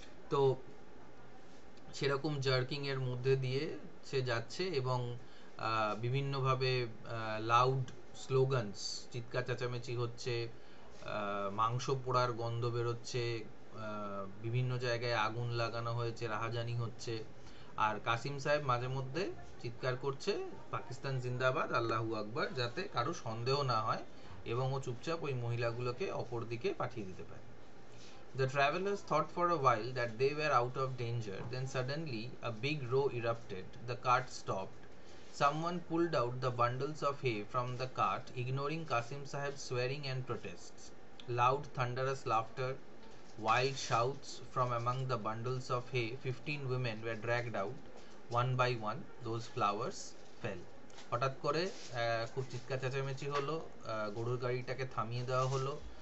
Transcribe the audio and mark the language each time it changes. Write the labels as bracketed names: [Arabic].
[Bangla] তো সেরকম জার্কিং এর মধ্যে দিয়ে সে যাচ্ছে এবং বিভিন্নভাবে লাউড স্লোগানস, চিৎকার চেঁচামেচি হচ্ছে, মাংস পোড়ার গন্ধ বেরোচ্ছে, বিভিন্ন জায়গায় আগুন লাগানো হয়েছে, রাহাজানি হচ্ছে। আর কাসিম সাহেব মাঝে মধ্যে চিৎকার করছে পাকিস্তান জিন্দাবাদ, আল্লাহু আকবার, যাতে কারো সন্দেহ না হয় এবং ও চুপচাপ ওই মহিলাগুলোকে অপর দিকে পাঠিয়ে দিতে পারে। [English] The travelers thought for a while that they were out of danger. Then suddenly a big row erupted. The cart stopped. Someone pulled out the bundles of hay from the cart, ignoring Qasim Sahib's swearing and protests. Loud, thunderous laughter, wild shouts from among the bundles of hay. 15 women were dragged out. One by one, those flowers fell. [Bangla] হঠাৎ করে খুব চিৎকার চেঁচামেচি হলো, গরুর গাড়িটাকে থামিয়ে দেওয়া হলো।